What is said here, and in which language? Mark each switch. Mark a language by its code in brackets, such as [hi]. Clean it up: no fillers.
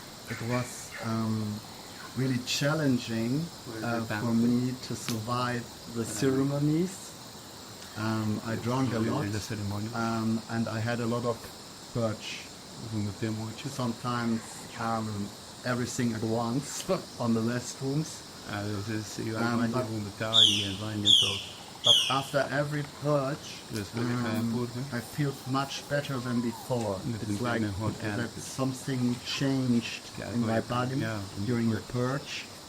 [en] It was really challenging for me to survive the ceremonies. I drank a lot, [es] la ceremonia. [en] and I had a lot of purge. [es] Vomité mucho. [en] Sometimes everything at once on the restrooms. [es] A veces iba al baño, vomitaba y el baño todo. [en] But after every purge, [es] Después de cada purga, [en] I feel much better than before. It's like that something changed in my body during the purge.